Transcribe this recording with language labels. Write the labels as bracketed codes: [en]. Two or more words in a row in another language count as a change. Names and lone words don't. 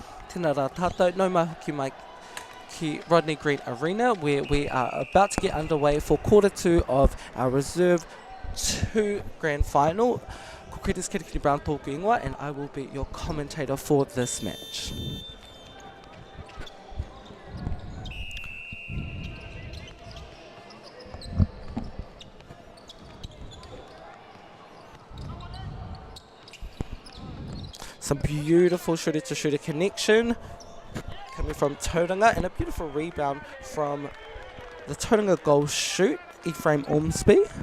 [mi] Tēnā rā tātou, nau mahuki mai ki [en] Rodney Green Arena, where we are about to get underway for quarter 2 of our Reserve 2 Grand Final. [mi] Ko Kretas Kirikiri Brown tōku ingoa, [en] and I will be your commentator for this match. Some beautiful shooter-to-shooter connection coming from Tauranga, and a beautiful rebound from the Tauranga goal shoot, Ephraim Ormsby.